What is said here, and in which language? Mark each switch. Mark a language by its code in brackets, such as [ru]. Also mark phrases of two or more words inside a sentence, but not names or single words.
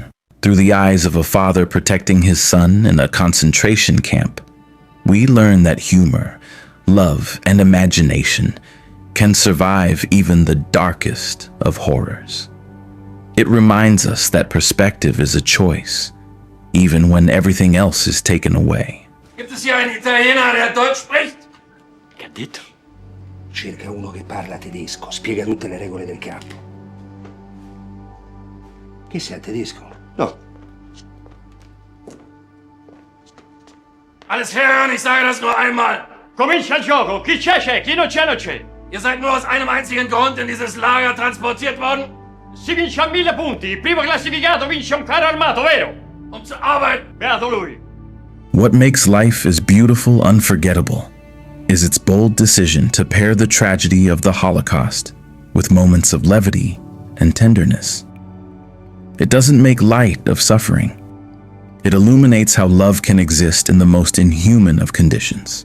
[en] Through the eyes of a father protecting his son in a concentration camp, we learn that humor, love, and imagination can survive even the darkest of horrors. It reminds us that perspective is a choice, even when everything else is taken away. [de] Gibt es hier einen Italiener, der Deutsch spricht? [it] Che ha detto? Cerca uno che parla tedesco, spiega tutte le regole del campo. Chi sei, tedesco? No. [de] Alles hören, ich sage das nur einmal. [it] Comincia il gioco! Chi c'è? Chi non c'è non c'è! [de] Ihr seid nur aus einem einzigen Grund in dieses Lager transportiert worden? [it] Si vince a 1000 punti! Il primo classificato vince un carro armato, vero? [de] Um zu arbeiten. [it] Beato lui! [en] What makes Life is Beautiful unforgettable is its bold decision to pair the tragedy of the Holocaust with moments of levity and tenderness. It doesn't make light of suffering. It illuminates how love can exist in the most inhuman of conditions.